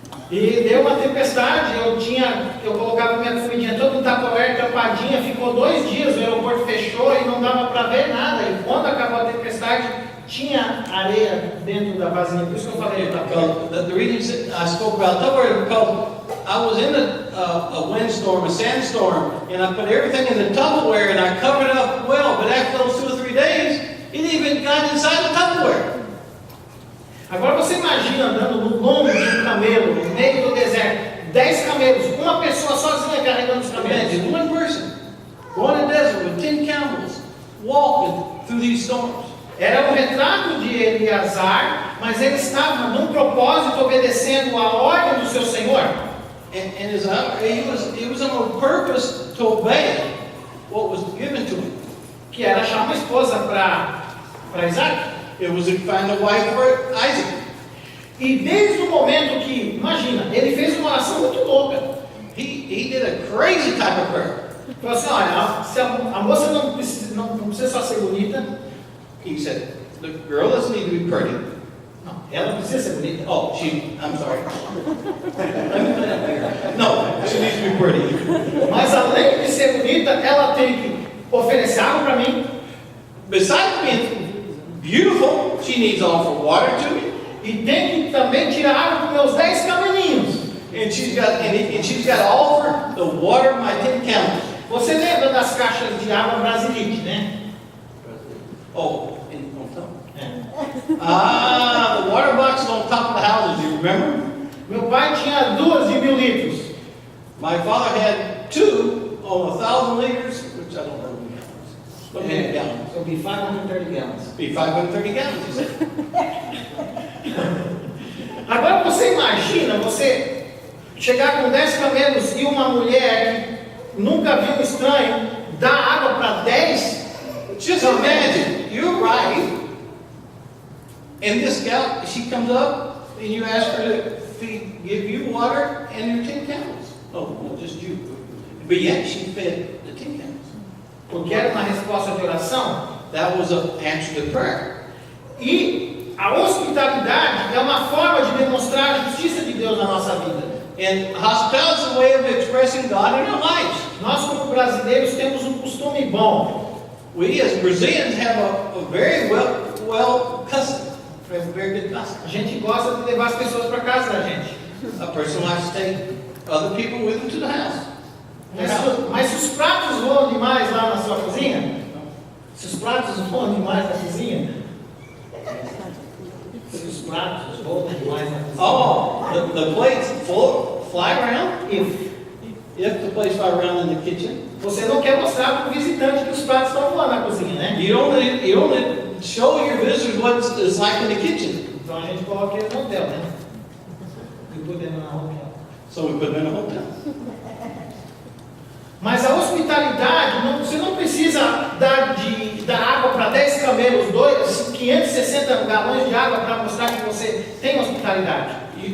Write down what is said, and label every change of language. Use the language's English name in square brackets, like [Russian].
[Portuguese] E deu uma tempestade, eu colocava minha comidinha toda no Tupperware, tampadinha, ficou 2 dias, o aeroporto fechou e não dava para ver nada. E quando acabou a tempestade, tinha areia dentro da vasilha, por isso que eu falei do Tupperware. [English] The reason I spoke about Tupperware because I was in a windstorm, a sandstorm, and I put everything in the Tupperware and I covered it up well. But after those 2 or 3 days, it even got inside the Tupperware. [Portuguese] Agora você imagina andando no lombo de um camelo, no meio do deserto, 10 camelos, uma pessoa sozinha carregando os camelos. [English] Imagine one person going in the desert with 10 camels, walking through these storms. [Portuguese] Era um retrato de Eleazar, mas ele estava num propósito obedecendo a ordem do seu Senhor. [English] And he was on a purpose to obey what was given to him. [Portuguese] Que era achar uma esposa para Isaac. [English] It was to find a wife for Isaac. [Portuguese] E desde o momento que, imagina, ele fez uma oração muito louca. [English] He did a crazy type of prayer. [Portuguese] Falou assim, olha, se a moça não precisa só ser bonita. [English] He said, the girl doesn't need to be pretty. [Portuguese] Não, ela não precisa ser bonita. [English] Oh, I'm sorry. No, she needs to be pretty. [Portuguese] Mas além de ser bonita, ela tem que oferecer água para mim. [English] Besides being beautiful, she needs to offer water to me. [Portuguese] E tem que também tirar água para meus 10 camelinhos. [English] And she's got to offer the water of my 10 camels. [Portuguese] Você lembra das caixas de água Brasilite, né? [English] Oh, and on top. [Portuguese] É. [English] The water boxes on top of the houses, you remember? [Portuguese] Meu pai tinha 2 de 1000 litros. [English] My father had 2 on 1,000 liters, which I don't know in gallons. But maybe gallons. So be 530 gallons. Be 530 gallons, he said. [Portuguese] Agora você imagina você chegar com 10 camelos e uma mulher que nunca viu um estranho dar água para 10? [English] Just imagine, you're right, and this gal, she comes up, and you ask her to give you water and your 10 camels. Oh, no, just you. But yet she fed the 10 camels. [Portuguese] Porque era uma resposta de oração. [English] That was an answer to prayer. [Portuguese] E a hospitalidade é uma forma de demonstrar a justiça de Deus na nossa vida. [English] And hospitality is a way of expressing God in our lives. [Portuguese] Nós, como brasileiros, temos um costume bom. [English] We as Brazilians have a very well custom. We have a very good custom. [Portuguese] A gente gosta de levar as pessoas para casa da gente. [English] A person likes to take other people with them to the house. [Portuguese] Mas se os pratos voam demais lá na sua cozinha, se os pratos voam demais na cozinha, se os pratos voam demais na cozinha, [English] Oh, the plates fly around. If the plates fly around in the kitchen, [Portuguese] você não quer mostrar para o visitante que os pratos estão voando na cozinha, né? [English] you don't show your visitors what it's like in the kitchen. [Portuguese] Então a gente coloca ele no hotel, né? E podemos na hotel. [English] So we put them in a hotel. [Portuguese] Mas a hospitalidade, você não precisa dar água para 10 camelos, 560 galões de água para mostrar que você tem hospitalidade.